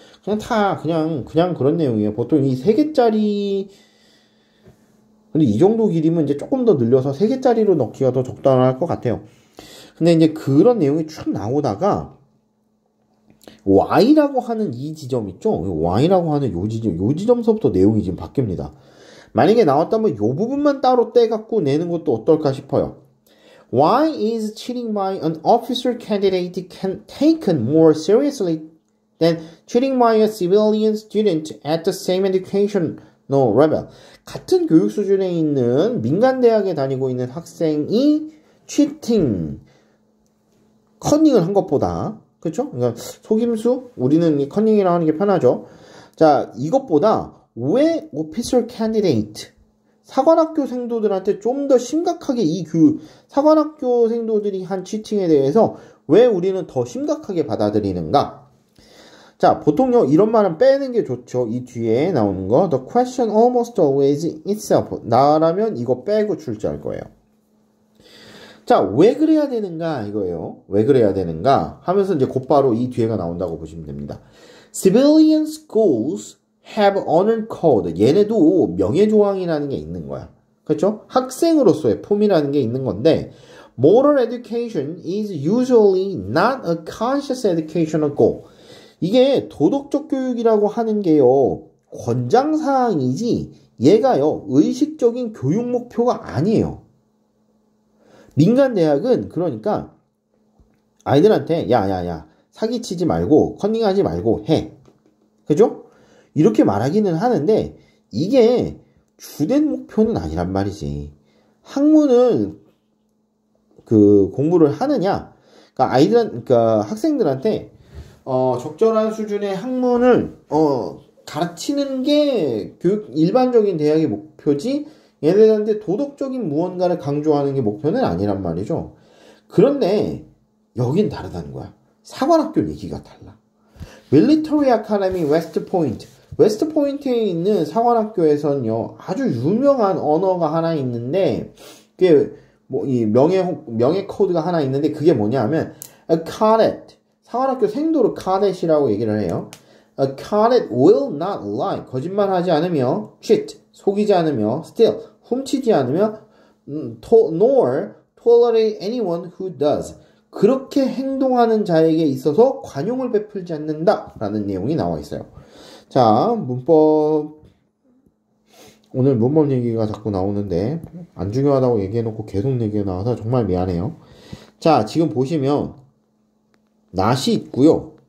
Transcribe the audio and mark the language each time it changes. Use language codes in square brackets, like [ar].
[ko] 그냥 그런 내용이에요. 보통 이 3개짜리, 근데 이 정도 길이면 이제 조금 더 늘려서 3개짜리로 넣기가 더 적당할 것 같아요. 근데 이제 그런 내용이 쭉 나오다가 Y라고 하는 이 지점 있죠? Y라고 하는 요 지점서부터 내용이 지금 바뀝니다. 만약에 나왔다면 이 부분만 따로 떼갖고 내는 것도 어떨까 싶어요. [en] Why is cheating by an officer candidate taken more seriously than cheating by a civilian student at the same educational level? [ko] 같은 교육 수준에 있는 민간 대학에 다니고 있는 학생이 cheating, 커닝을 한 것보다, 그렇죠? 그러니까 속임수, 우리는 커닝이라고 하는 게 편하죠. 자, 이것보다 왜 officer candidate, 사관학교 생도들한테 좀 더 심각하게 사관학교 생도들이 한 치팅에 대해서 왜 우리는 더 심각하게 받아들이는가? 자, 보통요, 이런 말은 빼는 게 좋죠. 이 뒤에 나오는 거. [en] The question almost always itself. [ko] 나라면 이거 빼고 출제할 거예요. 자, 왜 그래야 되는가? 이거예요. 왜 그래야 되는가? 하면서 이제 곧바로 이 뒤에가 나온다고 보시면 됩니다. [en] Civilian schools have honor code. [ko] 얘네도 명예조항이라는 게 있는 거야. 그렇죠? 학생으로서의 폼이라는 게 있는 건데 [en] moral education is usually not a conscious educational goal. [ko] 이게 도덕적 교육이라고 하는 게요. 권장사항이지 얘가요. 의식적인 교육 목표가 아니에요. 민간 대학은 그러니까 아이들한테 야야야 사기치지 말고 커닝하지 말고 해. 그죠? 이렇게 말하기는 하는데 이게 주된 목표는 아니란 말이지. 학문을 공부를 하느냐? 그러니까 학생들한테 적절한 수준의 학문을 가르치는 게 일반적인 대학의 목표지. 얘네들한테 도덕적인 무언가를 강조하는 게 목표는 아니란 말이죠. 그런데 여긴 다르다는 거야. 사관학교 얘기가 달라. [en] Military Academy West Point. [ko] 웨스트 포인트에 있는 사관학교에서는요, 아주 유명한 언어가 하나 있는데, 그게 이 명예 코드가 하나 있는데, 그게 뭐냐면, a cadet. 사관학교 생도로 cadet이라고 얘기를 해요. [en] A cadet will not lie. [ko] 거짓말하지 않으며, cheat. 속이지 않으며, steal. 훔치지 않으며, [en] nor tolerate anyone who does. [ko] 그렇게 행동하는 자에게 있어서 관용을 베풀지 않는다. 라는 내용이 나와 있어요. 자, 문법. 오늘 문법 얘기가 자꾸 나오는데, 안 중요하다고 얘기해놓고 계속 얘기가 나와서 정말 미안해요. 자, 지금 보시면, not이 있고요.